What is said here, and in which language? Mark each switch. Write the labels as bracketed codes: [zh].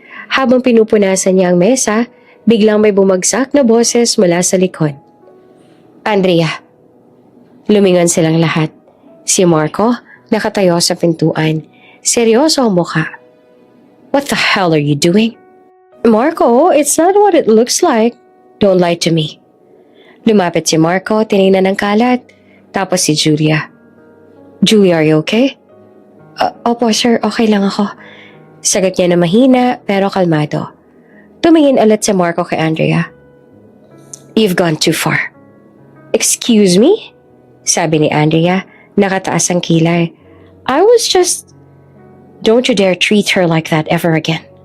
[tl] Habang pinupunasan niya ang mesa, biglang may bumagsak na boses mula sa likod. "Andrea." Lumingon silang lahat. Si Marco nakatayo sa pintuan. Seryoso ang mukha. [en] What the hell are you doing? Marco, it's not what it looks like. Don't lie to me. [tl] Lumapit si Marco, tinignan ng kalat. Tapos si Julia. Julia, [en] are you okay? [tl] Opo sir, okay lang ako. Sagot niya na mahina pero kalmado. Tumingin ulit si Marco kay Andrea. [en] You've gone too far. Excuse me? [tl] Sabi ni Andrea, nakataas ang kilay. [en] I was just... Don't you dare treat her like that ever again.